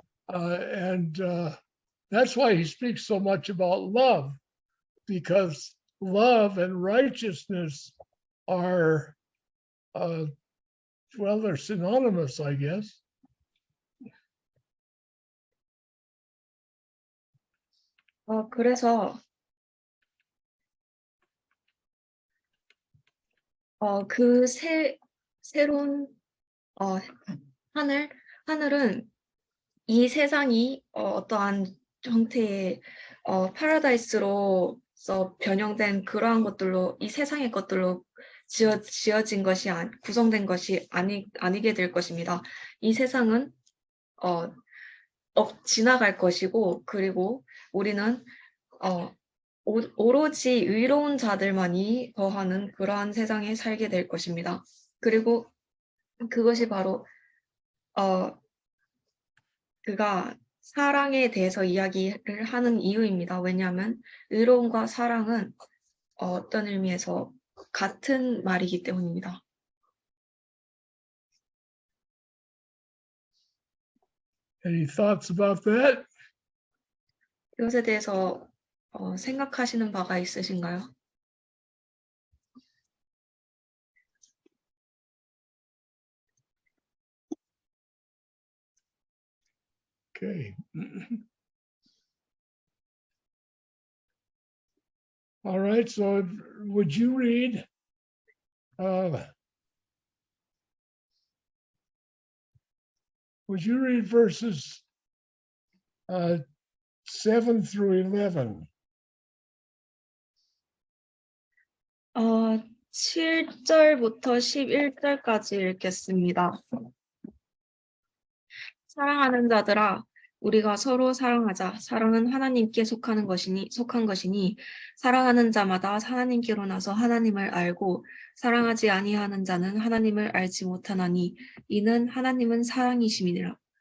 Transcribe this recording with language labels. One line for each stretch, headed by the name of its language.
English: And that's why he speaks so much about love, because love and righteousness are, well, they're synonymous, I guess.
Korean: 그래서 그 새로운 하늘은 이 세상이 어떠한 형태의 파라다이스로서 변형된 그러한 것들로, 이 세상의 것들로 지어진 것이 구성된 것이 아니게 될 것입니다. 이 세상은 지나갈 것이고, 그리고 우리는 오로지 의로운 자들만이 거하는 그러한 세상에 살게 될 것입니다. 그리고 그것이 바로 그가 사랑에 대해서 이야기를 하는 이유입니다. 왜냐하면 의로움과 사랑은 어떤 의미에서 같은 말이기 때문입니다.
English: Any thoughts about that?
Korean: 이것에 대해서 생각하시는 바가 있으신가요?
English: Okay. All right, so would you read verses 7 through 11?
Korean: 7절부터 11절까지 읽겠습니다. 사랑하는 자들아, 우리가 서로 사랑하자. 사랑은 하나님께 속한 것이니 사랑하는 자마다 하나님께로 나서 하나님을 알고 사랑하지 아니하는 자는 하나님을 알지 못하나니 이는 하나님은 사랑이심이니라.